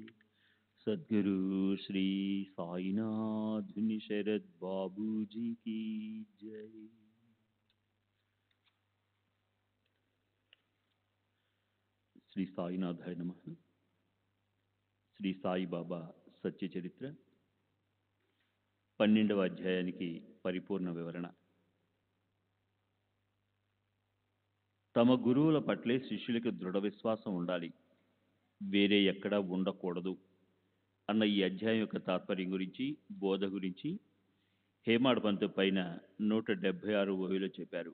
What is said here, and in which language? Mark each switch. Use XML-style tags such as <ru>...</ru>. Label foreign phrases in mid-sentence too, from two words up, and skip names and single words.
<hi>सद्गुरु श्री साईनाथ शरद बाबू जी की जय।</hi> <te>శ్రీ సాయినాథాయ నమః. శ్రీ సాయిబాబా సత్య చరిత్ర 12వ అధ్యాయానికి పరిపూర్ణ వివరణ. తమ గురువుల పట్లే శిష్యులకు దృఢ విశ్వాసం ఉండాలి, వేరే ఎక్కడా ఉండకూడదు అన్న ఈ అధ్యాయం యొక్క తాత్పర్యం గురించి, బోధ గురించి హేమాడ్ పంత్ పైన 176 ఓవిలో చెప్పారు.</te>